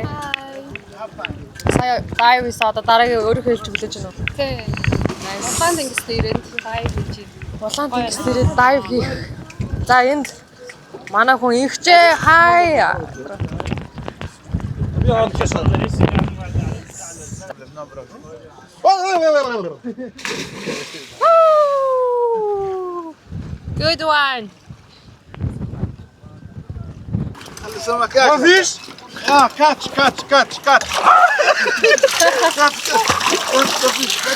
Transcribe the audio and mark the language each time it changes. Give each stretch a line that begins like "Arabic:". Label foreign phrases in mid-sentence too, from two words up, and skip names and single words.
Mongolian: Сая дайв isa одоо дараагийн өөрөө хэлж өглөөж байна уу? Тий. Улаан тэнгис дээрээ дайв хийж байна. Улаан тэнгис дээрээ дайв хийх. За энд манай хүн ихчээ хай. Би олчихсан.
English: Good one. Oh, fish? Ah, catch. Catch the fish. Catch the fish.